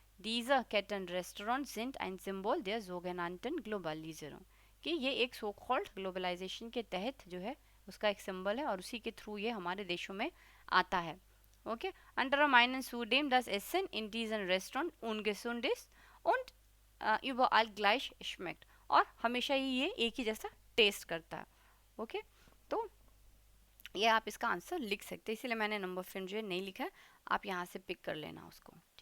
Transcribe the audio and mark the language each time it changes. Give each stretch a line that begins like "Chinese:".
German: Diese Kettenrestaurants sind ein Symbol der sogenannten Globalisierung,
Hindi: कि ये एक सो कॉल्ड ग्लोबलाइजेशन के तहत जो है उसका एक सिंबल है और उसी के थ्रू ये हमारे देशों में आता है, okay.
German: अंडर meinen zudem das Essen in diesen Restaurant ungesund ist und überall gleich schmeckt,
Hindi: और हमेशा ही ये एक ही जैसा टेस्ट करता है, ओके। तो ये आप इसका आंसर लिख सकते हैं, इसीलिए मैंने नंबर फिर जो है नहीं लिखा है, आप यहाँ से पिक कर लेना उसको।